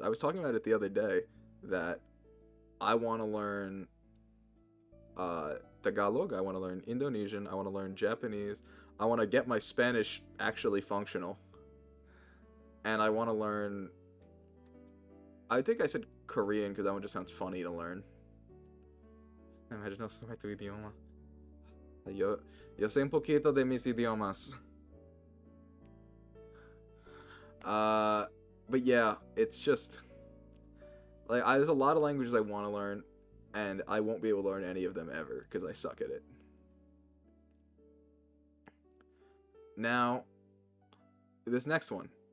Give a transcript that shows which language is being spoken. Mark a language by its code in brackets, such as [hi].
[en] I was talking about it the other day that I want to learn Tagalog, I want to learn Indonesian, I want to learn Japanese, I want to get my Spanish actually functional, and I want to learn, I think I said Korean because that one just sounds funny to learn. [es] Imagine no sabe tu idioma. Yo sé un poquito de mis idiomas. [en] But yeah, it's just like there's a lot of languages I want to learn, and I won't be able to learn any of them ever because I suck at it. Now, this next one.